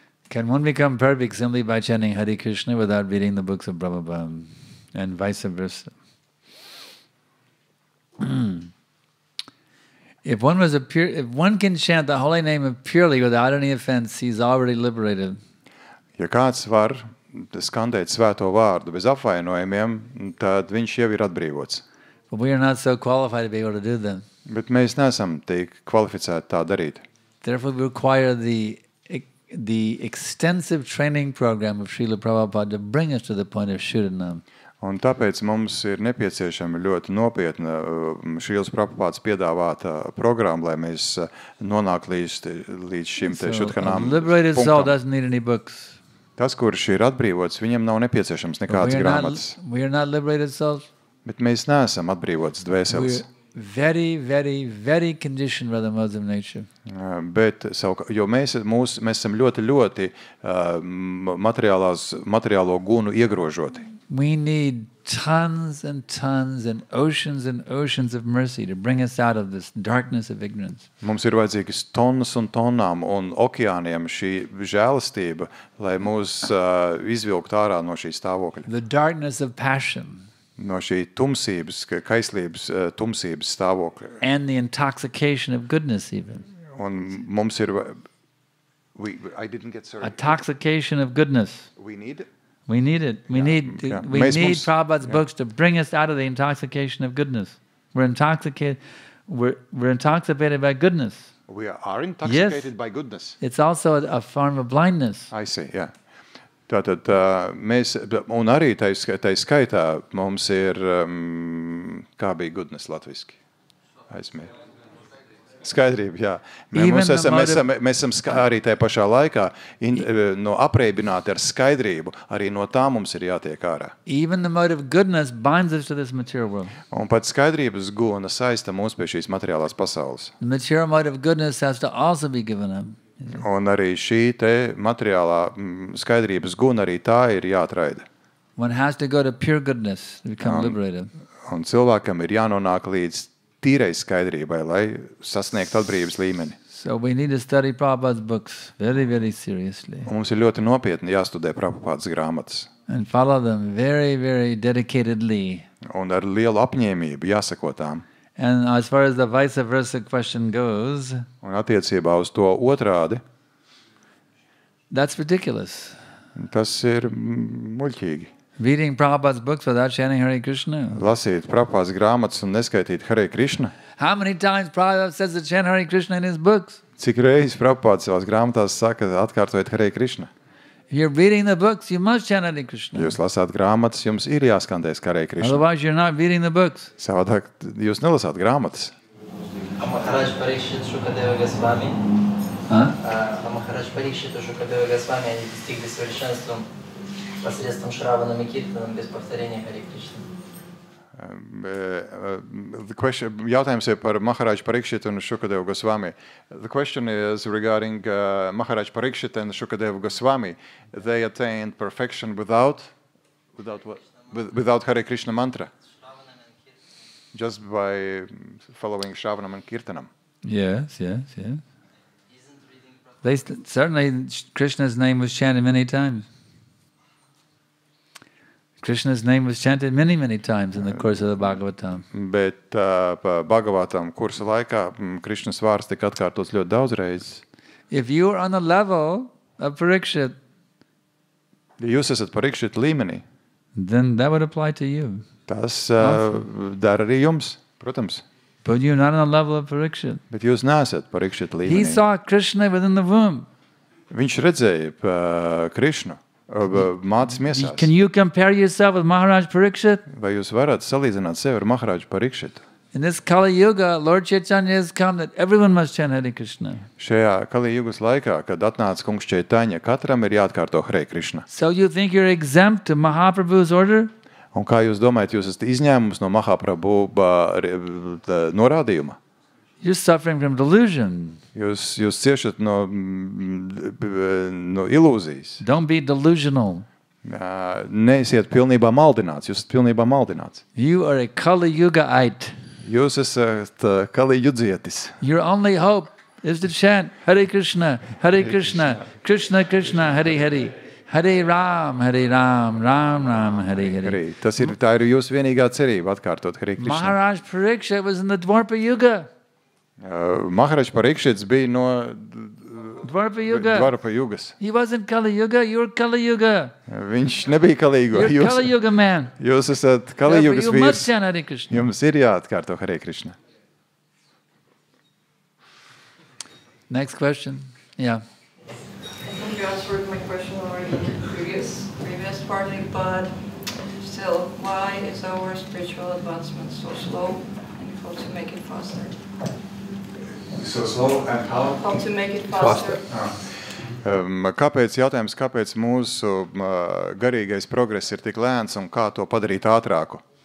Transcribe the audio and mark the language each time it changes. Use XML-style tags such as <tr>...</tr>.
<en>Can one become perfect simply by chanting Hare Krishna without reading the books of Prabhupada and vice versa? If one can chant the holy name of purely without any offense, he's already liberated.</en> <lv>Ja kāds var skandēt svēto vārdu bez apvainojumiem, tad viņš jau ir atbrīvots.</lv> <en>But we are not so qualified to be able to do that.</en> <lv>Bet mēs neesam tik kvalificēti tā darīt.</lv> <en>Therefore, we require the extensive training program of Srila Prabhupada to bring us to the point of Shuddhanam.</en> <lv>Un tāpēc mums ir nepieciešama ļoti nopietna Šrīlas Prabhupādas piedāvāta programma, lai mēs nonāktu līdz šim te šudhanām</lv> <en>a liberated soul</en> <lv>punktam.</lv> <en>doesn't need any books.</en> <lv>Tas, kurš ir atbrīvots, viņam nav nepieciešams nekādas grāmatas.</lv> <en>We are not liberated souls.</en> <lv>Bet mēs neesam atbrīvotas dvēseles.</lv> <en>Very, very, very conditioned by the modes of nature.</en> <lv>Bet, jo mēs esam ļoti materiālo gunu iegrožoti.</lv> <en>We need tons and tons and oceans of mercy to bring us out of this darkness of ignorance.</en> <lv>Mums ir vajadzīgas tonnas un tonnām un okeāniem šī žēlastība, lai mūs izvilkt ārā no šī stāvokļa.</lv> <en>The darkness of passion.</en> <lv>No šī tumsības, kaislības tumsības stāvokļa.</lv> <en>And the intoxication of goodness even.</en> <lv>Un mums ir...</lv> <en>I didn't get sorry. Intoxication of goodness. We need... We need it. We need</en> <lv>Mēs</lv> <en>Prabhupada's books to bring us out of the intoxication of goodness. We're intoxicated. We're intoxicated by goodness. We are intoxicated by goodness. It's also a form of blindness. I see, jā.</en> <lv>Tātad mēs, un arī tai skaitā mums ir, kā bija goodness latviski? Aizmēr. Skaidrība, jā. Mēs esam arī tajā pašā laikā no apreibināti ar skaidrību, arī no tā mums ir jātiek ārā.</lv> <en>Even the mode of goodness binds us to this material world.</en> <lv>Un pat skaidrības guna saista mūs pie šīs materiālās pasaules.</lv> <en>The material mode of goodness has to also be given up.</en> <lv>Un arī šī te materiālā skaidrības guna arī tā ir jāatraida.</lv> <en>One has to go to pure goodness to become liberated.</en> <lv>Un cilvēkam ir jānonāk līdz tīrai skaidrībai, lai sasniegtu atbrīvības līmeni.</lv> <en>So we need to study Prabhupada's books very, very seriously.</en> <lv>Un mums ir ļoti nopietni jāstudē Prabhupādas grāmatas.</lv> <en>And follow them very, very dedicatedly.</en> <lv>Un ar lielu apņēmību jāsako tām.</lv> <en>And as far as the vice versa question goes,</en> <lv>un attiecībā uz to otrādi,</lv> <en>that's ridiculous.</en> <lv>Tas ir muļķīgi.</lv> <en>Reading Prabhupada's books without chanting Hare Krishna.</en> <lv>Lasīt Prabhupādas grāmatas un neskaitīt Hare Krishna.</lv> <en>How many times Prabhupada says to chant Hare Krishna in his books?</en> <lv>Cik reizes Prabhupāda savās grāmatās saka, atkārtojiet Hare Krishna?</lv> <en>If you're reading the books, you must chant Hare Krishna.</en> <lv>Jūs lasāt grāmatas, jums ir jāskandēs Hare Krishna.</lv> <en>Otherwise, you're not reading the books.</en> <lv>Savādāk jūs nelasāt grāmatas.</lv> <ru>Махарадж Парикшит, Шукадева Госвами. Махарадж Парикшит и Шукадева Госвами, они достигли совершенства посредством Шраванам и Киртанам без повторения Харе Кришны.</ru> <lv>Jautājums ir par Maharaj Parikshit un Shukadeva Goswami.</lv> <en>The question is regarding Maharaj Parikshit and Shukadeva Goswami. They attained perfection without what? Without Hare Krishna mantra. Just by following Shravanam and Kirtanam. Yes. They certainly, Krishna's name was chanted many times. Krishna's name was chanted many, many times in the course of the Bhagavatam.</en> <lv>Bet Bhagavatam kursa laikā Krishnas vārds tika atkārtots ļoti daudz reizes.</lv> <en>If you are on the level of Parikshit,</en> <lv>ja jūs esat Parikshit līmenī,</lv> <en>then that would apply to you.</en> <lv>Tas dara arī jums, protams.</lv> <en>But you're not on the level of Parikshit.</en> <lv>Bet jūs neesat Parikshit līmenī.</lv> <en>He saw Krishna within the womb.</en> <lv>Viņš redzēja Krishnu mātes miesās.</lv> <en>Can you compare yourself with Maharaj Parikshit?</en> <lv>Vai jūs varat salīdzināt sevi ar Maharaj Parikshitu?</lv> <en>In this Kali Yuga, Lord Chaitanya has come that everyone must chant Hare Krishna.</en> <lv>Šajā Kali Yugas laikā, kad atnāca kungs Chaitanya, katram ir jāatkārto Hare Krishna.</lv> <en>So you think you're exempt to Mahaprabhu's order?</en> <lv>Un kā jūs domājat, jūs esat izņēmums no Mahaprabhu norādījuma?</lv> <en>You're suffering from delusion.</en> <lv>Jūs ciešat no ilūzijas.</lv> <en>Don't be delusional.</en> <lv>Neesiet pilnībā maldināts, jūs esat pilnībā maldināts.</lv> <en>You are a Kali Yugaite.</en> <lv>Jūs esat Kali Yudzietis.</lv> <en>Your only hope is to chant Hare Krishna, Krishna Krishna, Hare Hare.</en> <sa>Hare Ram, Ram Ram, Hare Hare.</sa> <lv>Tā ir jūsu vienīgā cerība atkārtot Hare Krishna.</lv> <en>Maharaj Parikshit was in the Dwarpa Yuga.</en> <lv>Maharaj Parikshits bija no</lv> <en>Dwarpa Yuga.</en> <lv>Dwarpa Yugas.</lv> <en>He wasn't Kali Yuga, you're Kali Yuga.</en> <lv>Viņš nebija Kali Yuga.</lv> <en>You're Kali Yuga man.</en> <lv>Jūs esat Kali Yugas vīrs.</lv> <en>You must chant Hare Krishna.</en> <lv>Jums ir jāatkārto Hare Krishna.</lv> <en>Next question. Yeah. You answered my question already in the previous part, but still, why is our spiritual advancement so slow and how to make it faster? So slow and how? How to make it faster?</en> <lv>Kāpēc mūsu garīgais progress ir tik lēns un kā to padarīt ātrāku?</lv>